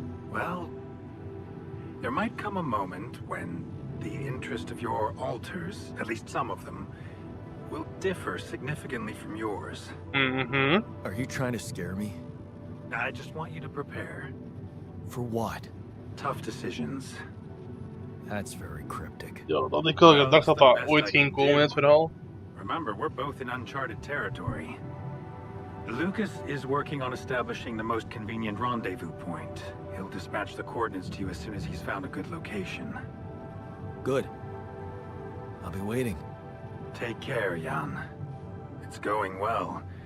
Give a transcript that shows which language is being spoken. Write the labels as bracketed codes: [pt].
[en] Well, there might come a moment when the interest of your alters, at least some of them, will differ significantly from yours. Mm-hmm. Are you trying to scare me? I just want you to prepare. For what? Tough decisions. That's very cryptic. [nl] Ja, dat had ik wel gedacht dat dat ooit ging komen in het verhaal. [en] Remember, we're both in uncharted territory. Lucas is working on establishing the most convenient rendezvous point. He'll dispatch the coordinates to you as soon as he's found a good location. Good. I'll be waiting. Take care, Jan. It's going well.